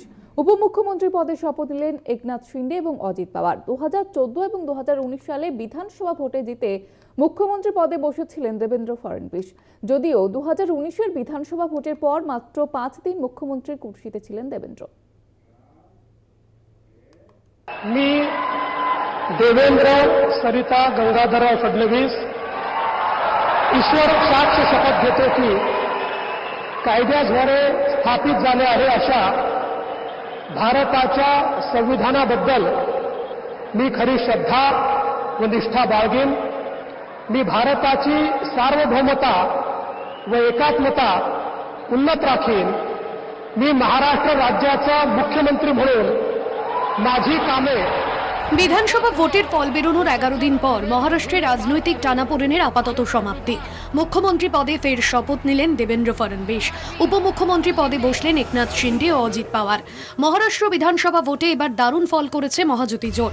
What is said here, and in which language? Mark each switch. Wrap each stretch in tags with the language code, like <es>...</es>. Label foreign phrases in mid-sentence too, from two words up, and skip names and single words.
<bn>উপমুখ্যমন্ত্রী পদে শপথ নিলেন একনাথ শিন্ডে এবং অজিত পাওয়ার। 2014 এবং 2019 সালে বিধানসভা ভোটে জিতে মুখ্যমন্ত্রী পদে বসেছিলেন দেবেন্দ্র ফডনবিস। যদিও 2019-এর বিধানসভা ভোটের পর মাত্র 5 দিন মুখ্যমন্ত্রীর কুর্সিতে ছিলেন দেবেন্দ্র।</bn> <mr>देवेंद्र सरिता गंगाधरराव फडणवीस ईश्वर साक्ष शपथ घेतो की कायद्याद्वारे स्थापित झाले आहे अशा भारताच्या संविधानाबद्दल मी खरी श्रद्धा व निष्ठा बाळगेन। मी भारताची सार्वभौमता व एकात्मता उन्नत राखीन। मी महाराष्ट्र राज्याचा मुख्यमंत्री म्हणून माझी कामे।</mr> <bn>বিধানসভা ভোটের ফল বেরোনোর 11 দিন পর মহারাষ্ট্রের রাজনৈতিক টানাপোড়েনের আপাতত সমাপ্তি। মুখ্যমন্ত্রী পদে ফের শপথ নিলেন দেবেন্দ্র ফডনবিস। উপমুখ্যমন্ত্রী পদে বসলেন একনাথ শিন্ডে ও অজিত পাওয়ার। মহারাষ্ট্র বিধানসভা ভোটে এবার দারুণ ফল করেছে মহাজোটী জোট।</bn>